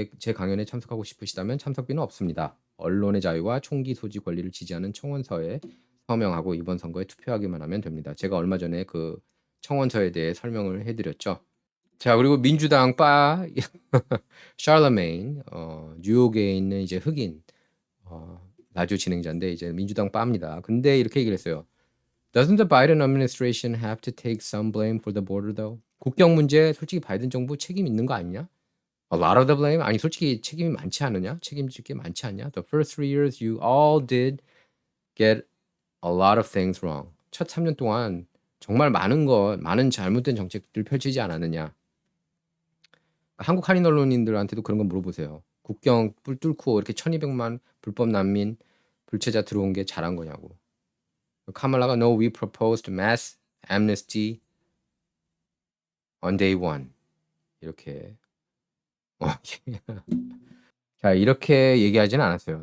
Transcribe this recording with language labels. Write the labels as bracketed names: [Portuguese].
[Korean] 제 강연에 참석하고 싶으시다면 참석비는 없습니다. 언론의 자유와 총기 소지 권리를 지지하는 청원서에 서명하고 이번 선거에 투표하기만 하면 됩니다. 제가 얼마 전에 그 청원서에 대해 설명을 해드렸죠. 자, 그리고 민주당 바 샬러메인 뉴욕에 있는 이제 흑인 라디오 진행자인데 이제 민주당 바입니다. 근데 이렇게 얘기를 했어요. [English] Doesn't the Biden administration have to take some blame for the border though? [Korean] 국경 문제 솔직히 바이든 정부 책임 있는 거 아니냐? [English] A lot of the blame? [Korean] 아니 솔직히 책임이 많지 않느냐? 책임질 게 많지 않냐? [English] The first 3 years you all did get a lot of things wrong. [Korean] 첫 3년 동안 정말 많은 잘못된 정책들 펼치지 않았느냐? 한국 한인 언론인들한테도 그런 거 물어보세요. 국경 뿔 뚫고 이렇게 1200만 불법 난민, 불체자 들어온 게 잘한 거냐고. [English] 카말라가 No, we proposed mass amnesty on day one. [Korean] 이렇게 자 이렇게 얘기하지는 않았어요.